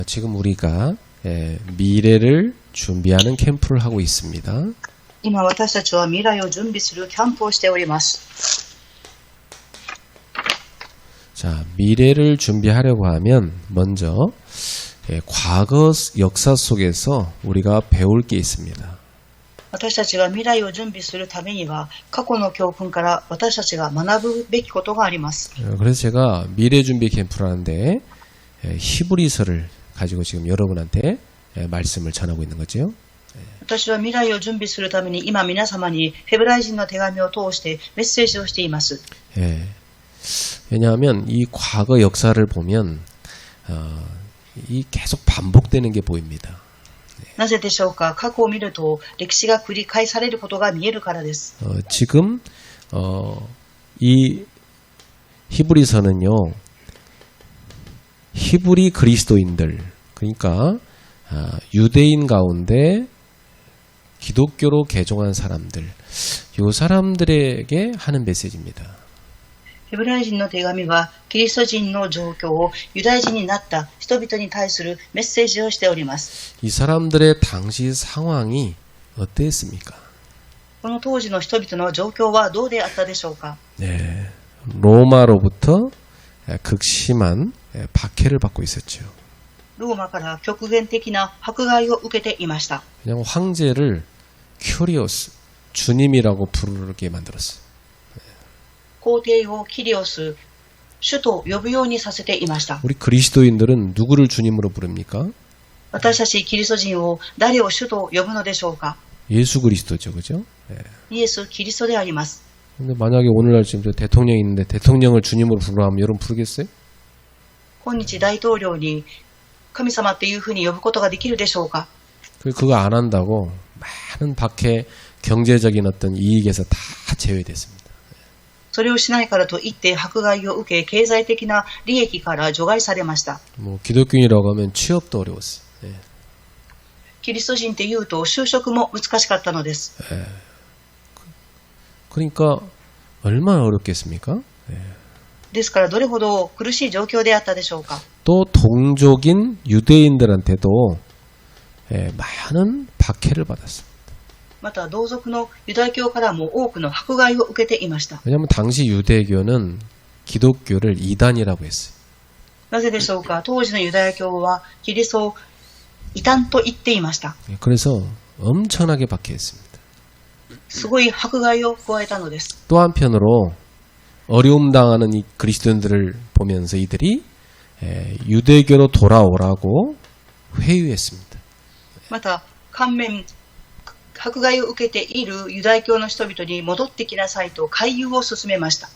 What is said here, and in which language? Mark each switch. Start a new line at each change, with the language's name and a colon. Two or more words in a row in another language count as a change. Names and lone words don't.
Korean: 지금 우리가 미래를 준비하는 캠프를 하고 있습니다.
Japanese: 今私たちは未来を準備するキャンプをしております。
Korean: 자, 미래를 준비하려고 하면 먼저 과거 역사 속에서 우리가 배울 게 있습니다.
Japanese: 私たちが未来を準備するためには過去の教訓から私たちが学ぶべきことがあります。
Korean: 그래서 제가 미래 준비 캠프를 하는데 히브리서를 가지고 지금 여러분한테 말씀을 전하고 있는 거죠.
Japanese: 私は未来を準備するために今皆様にヘブライ人の手紙を通してメッセージをしています。
Korean: 왜냐하면 이 과거 역사를 보면 이 계속 반복되는 게 보입니다.
Japanese: なぜでしょうか。過去を見ると歴史が繰り返されることが見えるからです。
Korean: 지금 이 히브리서는요, 히브리 그리스도인들, 그러니까 유대인 가운데 기독교로 개종한 사람들, 이 사람들에게 하는 메시지입니다.
Japanese: ヘブライ人の手紙はキリスト人の状況をユダヤ人になった人々に対するメッセージをしております。
Korean: 이 사람들의 당시 상황이 어땠습니까?
Japanese: この当時の人々の状況はどうであったでしょうか。
Korean: 네, 로마로부터 극심한 박해를 받고 있었죠.
Japanese: ローマから極限的な迫害を受けていました。
Korean: 그냥 황제를 큐리오스, 주님이라고 부르게 만들었어요.
Japanese: 皇帝をキリオス、主と呼ぶようにさせていました。
Korean: 우리 그리스도인들은 누구를 주님으로 부릅니까?
Japanese: 私たちキリスト人を誰を主と呼ぶのでしょうか。
Korean: 예수 그리스도죠, 그죠?
Japanese: イエス・キリストであります。
Korean: 근데 만약에 오늘날 지금 저 대통령이 있는데 대통령을 주님으로 부르라 하면 여러분 부르겠어요?
Japanese: 今日大統領に神様っていうふうに呼ぶことができるでしょうか。
Korean: 그거 안 한다고 많은 박해, 경제적인 어떤 이익에서 다 제외됐습니다.
Japanese: それをしないからといって迫害を受け、経済的な利益から除外されました。
Korean: 뭐 기독교인이라고 하면 취업도 어려웠어요.
Japanese: キリスト人っていうと就職も難しかったのです。
Korean: 그러니까 얼마나 어렵겠습니까?
Japanese: ですからどれほど苦しい状況であったでしょうか。
Korean: 또 동족인 유대인들한테도 많은 박해를 받았습니다.
Japanese: また同族のユダヤ教からも多くの迫害を受けていました。
Korean: 왜냐하면 당시 유대교는 기독교를 이단이라고 했어요.
Japanese: なぜでしょうか。当時のユダヤ教はキリストを異端と言っていました。
Korean: 그래서 엄청나게 박해했습니다.
Japanese: すごい迫害を加えたのです。
Korean: 또 한편으로 어려움 당하는 이 그리스도인들을 보면서 이들이 유대교로 돌아오라고 회유했습니다.
Japanese: また反面迫害を受けているユダヤ教の人々に戻ってきなさいと勧誘を進めました。